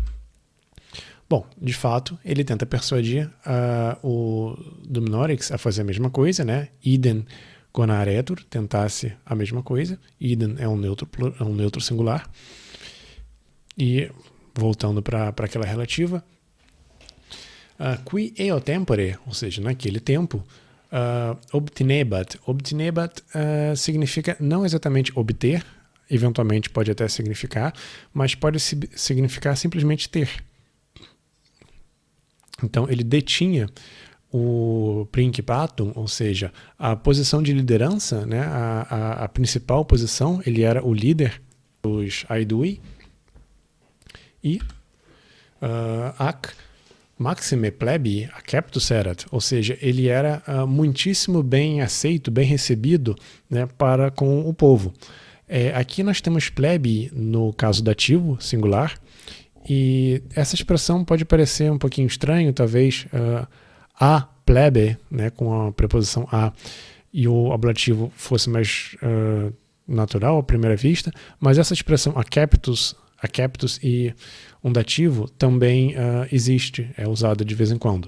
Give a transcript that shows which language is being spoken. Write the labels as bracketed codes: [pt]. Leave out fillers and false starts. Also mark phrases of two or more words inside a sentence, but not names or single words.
[pt] Bom, de fato, ele tenta persuadir o Dumnorix a fazer a mesma coisa, né? [la] Idem conaretur, [pt] tentasse a mesma coisa. Idem é um neutro singular. E voltando para aquela relativa, [la] qui eo tempore, [pt] ou seja, naquele tempo, obtinebat. Obtinebat significa não exatamente obter, eventualmente pode até significar, mas pode significar simplesmente ter. Então ele detinha o principatum, ou seja, a posição de liderança, né, a principal posição, ele era o líder dos aidui, e [la] ac maxime plebi acceptus erat, [pt] ou seja, ele era muitíssimo bem aceito, bem recebido, né, para com o povo. Aqui nós temos plebi no caso dativo, singular, e essa expressão pode parecer um pouquinho estranho, talvez a plebe, né, com a preposição a, e o ablativo fosse mais natural à primeira vista, mas essa expressão [la] acceptus e um dativo [pt] também existe, é usado de vez em quando.